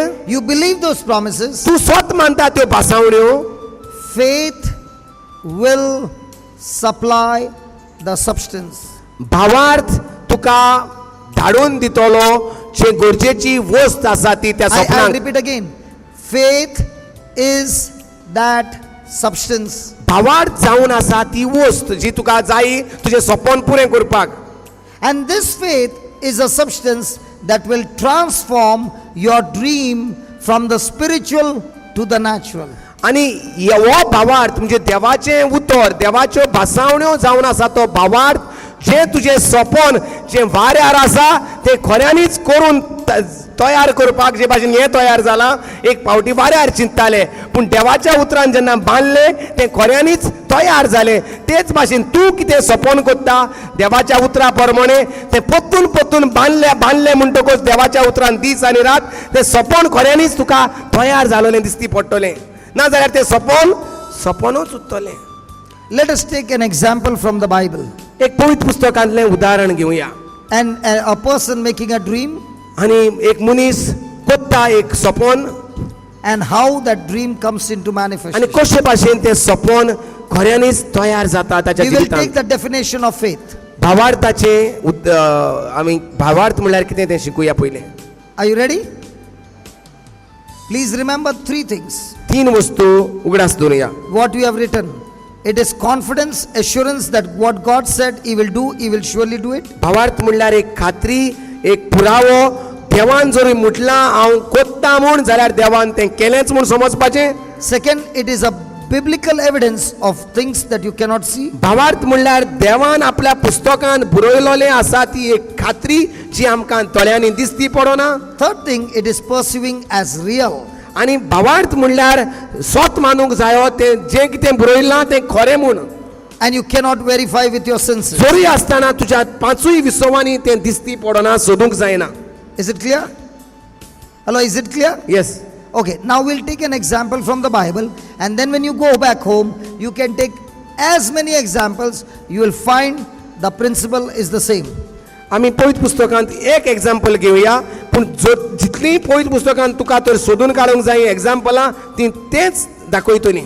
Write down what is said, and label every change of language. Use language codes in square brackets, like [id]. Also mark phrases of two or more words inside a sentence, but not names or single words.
[en] you believe those promises, [kok] तूं स्वत मानता त्यो भासावण्यो [en] faith will supply the substance. [kok] भावार्थ तुका धाडून दितलो जे गरजेची वस्त आसा ती त्या [en] I [kok] सपनाक [en] repeat again. Faith is that substance. [kok] भावार्थ जावन आसा ती वस्त जी तुका जायी तुजें सपन पुरें करपाक [en] And this faith is a substance that will transform your dream from the spiritual to the natural. [kok] आनी हो भावार्थ म्हणजे देवाचें उतर देवाच्यो भासावण्यो जावन आसा तो भावार्थ जे तुजें सपन जें वाऱ्यार आसा तें खऱ्यांनीच करून तयार करपाक जे भाशेन हें तयार जालां एक फावटी वाऱ्यार चिंतताले पूण देवाच्या उतरान जेन्ना बांदलें तें खऱ्यांनीच तयार जालें तेच भाशेन तूं कितें सपन कोत्ता देवाच्या उतरा प्रमाणे तें पोत्तून पोत्तून बांदलें म्हणटकूच देवाच्या उतरान दीस आनी रात तें सपन खऱ्यांनीच तुका तयार जालोलें दिसती पडटलें नाजाल्यार तें सपनूच उरतलें [en] Let us take an example from the Bible. [kok] एक पवित्र पुस्तकांतलें उदाहरण घेवया [en] And a person making a dream, [kok] आनी एक मनीस कोत्ता एक सपन [en] and how that dream comes into [kok] आणि [en] manifestation. [kok] कशे भाशेन तें सपोन खऱ्यांनीच तयार जाता ताच्या [en] We will take [kok] जिवितांत. [en] the definition of faith. [kok] भावार्थाचे आमी भावार्थ म्हळ्यार कितें तें शिकुया पयलें. [en] Are you ready? Please remember three things. [kok] 3 वस्तू उगडास दवरुया. [en] What we have written. It is confidence, assurance that what God said He will do, He will surely do it. [kok] भावार्थ म्हणल्यार एक खात्री, एक पुरावो. देवान जर म्हटलां हांव कोत्ता म्हूण जाल्यार देवान तें केलेंच म्हूण समजपाचें. [en] Second, it is a biblical evidence of things that you cannot see. [kok] भावार्थ म्हणल्यार देवान आपल्या पुस्तकांत बरयलोलें आसा ती एक खात्री जी आमकां दोळ्यांनी दिसती पडना. [en] Third thing, it is pursuing as real. [kok] आनी भावार्थ म्हणल्यार स्वत मानूंक जायो तें जें कितें बरयलां तें खरें म्हूण. [en] And you cannot verify with your senses. [kok] जोरी आसतना तुज्या 5 विसवांनी तें दिसती पडना, सोदूंक जायना. [en] Is it clear? Hello, is it clear? येस. Okay, now we'll take an example from the Bible, and then when you go back home, you can take as many examples, you will find the principle is the same. [kok] आमी पवित्र पुस्तकांत एक एग्जाम्पल घेवया, पूण जितली पवित्र पुस्तकांत तुका तर सोदून काडूंक जाय एग्जाम्पलां ती तेच दाखयतली.